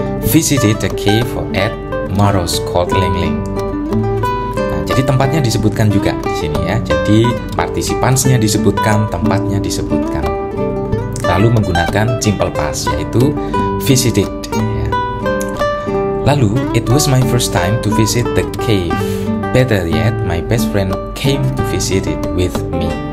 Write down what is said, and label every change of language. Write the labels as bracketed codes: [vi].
[en] visited the cave at Maros called Lengling. [id] Nah, jadi tempatnya disebutkan juga di sini ya. Jadi partisipansnya disebutkan, tempatnya disebutkan. Lalu menggunakan simple past yaitu visited. Ya. Lalu, [en] it was my first time to visit the cave. Better yet, my best friend came to visit it with me.